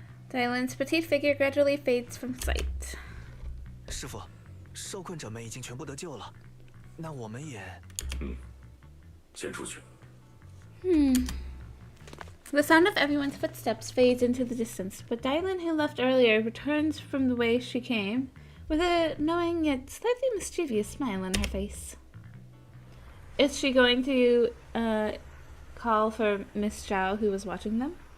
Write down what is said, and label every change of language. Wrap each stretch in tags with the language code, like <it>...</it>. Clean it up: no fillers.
<en>Dylan's petite figure gradually fades from sight.</en> <zh>师傅，受困者们已经全部得救了，那我们也…… 先出去。</zh> <en>The sound of everyone's footsteps fades into the distance, but Dylan, who left earlier, returns from the way she came, with a knowing yet slightly mischievous smile on her face. Is she going to call for Miss Zhao, who was watching them?</en>